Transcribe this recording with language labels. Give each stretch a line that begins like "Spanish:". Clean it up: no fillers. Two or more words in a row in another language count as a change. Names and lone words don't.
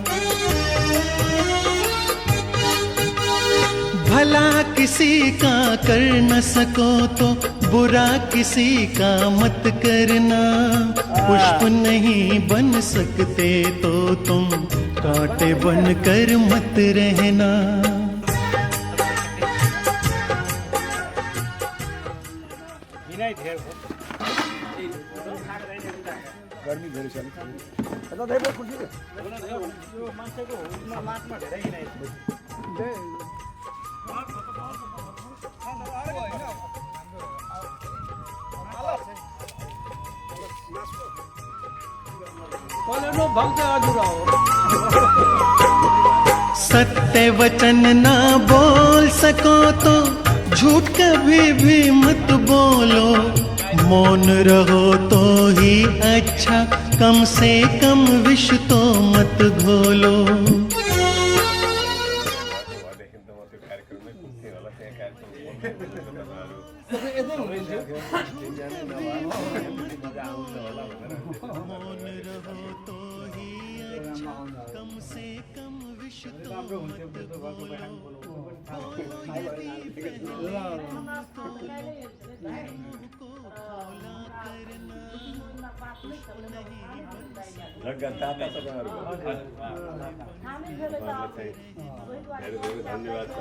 Hindi: भला किसी का कर न सको तो बुरा किसी का मत करना। पुष्प नहीं बन सकते तो तुम कांटे बन कर मत रहना।
Nepali: गर्मी धेरै छ यता धेरै खुसी यो मान्छेको हुलमा माटमा धेरै हिँडाइ
Hindi: सत्य वचन ना बोल सको तो झूठ कभी भी मत बोलो। मौन रहो तो ही अच्छा, कम से कम विष तो मत घोलो। मौन रहो तो ही अच्छा, कम से कम विष तो मत
Nepali: धेरै धेरै धन्यवाद सर।